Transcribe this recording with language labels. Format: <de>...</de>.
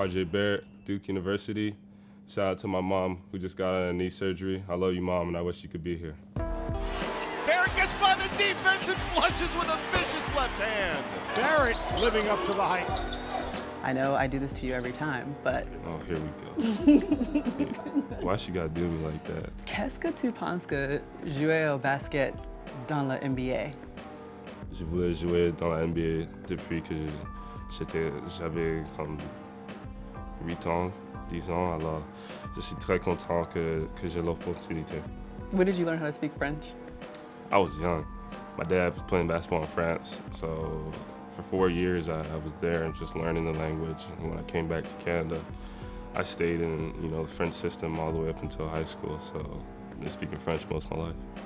<en>Barrett, Duke University. Shout out to my mom who just got a knee surgery. I love you, Mom, and I wish you could be here. Barrett gets by the defense and flushes with a vicious left hand. Barrett living up to the hype. I know I do this to you every time, but... Oh, here we go. Why she gotta do me like that?</en> <fr>Qu'est-ce que tu penses que jouer au basket dans la NBA? Je voulais jouer dans la NBA depuis que j'avais comme 8 ans, 10 ans, alors je suis très content que j'ai l'opportunité.</fr> <en>When did you learn how to speak French? I was young. My dad was playing basketball in France, so for 4 years I was there and just learning the language. And when I came back to Canada, I stayed in the French system all the way up until high school, so I've been speaking French most of my life.</en>